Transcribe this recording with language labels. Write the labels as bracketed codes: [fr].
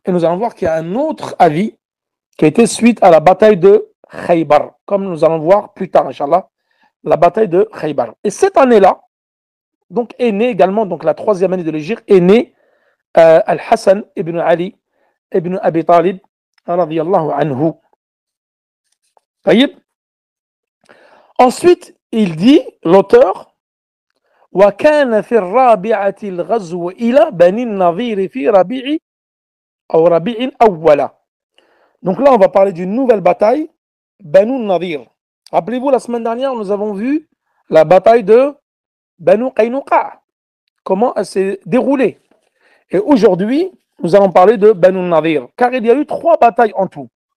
[fr] Et nous allons voir qu'il y a un autre avis qui a été suite à la bataille de Khaybar, comme nous allons voir plus tard, Inch'Allah, la bataille de Khaybar. Et cette année-là, donc est née également, donc la 3e année de l'Hégire, est né Al-Hassan ibn Ali ibn Abi Talib, radiyallahu anhu. Taïb. Ensuite, il dit, l'auteur, [ar] وكان في الرابعة الغزو إلى بني النظير في ربيع أو ربيع أول. [fr] Donc là, on va parler d'une nouvelle bataille, Banu Nadir. Rappelez-vous, la semaine dernière, nous avons vu la bataille de Banu Qaynuqa, comment elle s'est déroulée. Et aujourd'hui, nous allons parler de Banu Nadir, car il y a eu 3 batailles en tout.